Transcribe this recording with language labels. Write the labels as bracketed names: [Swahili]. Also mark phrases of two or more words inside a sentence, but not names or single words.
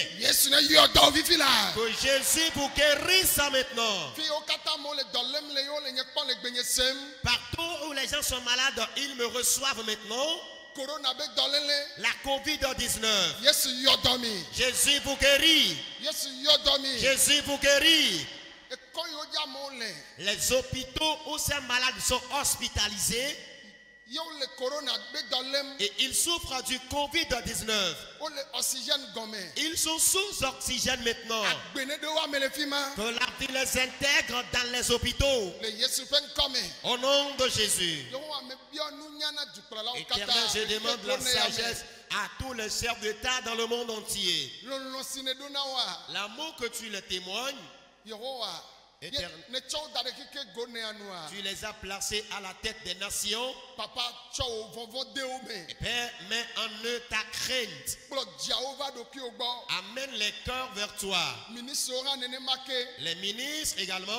[Ewe] yesu ne yɔ dɔ fifi la. [French] que Jésus vous guérisse maintenant. [Ewe] fi wo katã amewo le dɔ lém le yiwo le nye kpɔm le gbenye sem. [French] Partout où les gens sont malades, ils me reçoivent maintenant. [Ewe] corona be dɔléle. [French] La COVID-19, [Ewe] yesu yɔ dɔ mi. [French] Jésus vous guérit. [Ewe] yesu yɔ dɔ mi. [French] Jésus vous guérit. [Ewe] ekɔ yiwo dzi amewo le. [French] Les hôpitaux où ces malades sont hospitalisés [Ewe] yewo le corona be dɔ lém. [French] et ils souffrent du COVID-19. [Ewe] wo le oxygène gɔme. [French] Ils sont sous oxygène maintenant. [Ewe] agbe ne ɖe wo ame le fi ma. [French] Que la vie les intègre dans les hôpitaux. [Ewe] le yesu ƒe ŋkɔ me. [French] Au nom de Jésus. [Ewe] yehowa me biɔ nunya na dukplɔlawo [French] Éternel, je demande la sagesse à tous les chefs d'État dans le monde entier. [Ewe] lɔlɔ si ne ɖo na woa. [French] L'amour que tu les témoignes, [Ewe] yehowa [French] Tu les as placés à la tête des nations. Père, mets en eux ta crainte. Amène les cœurs vers toi. Les ministres également.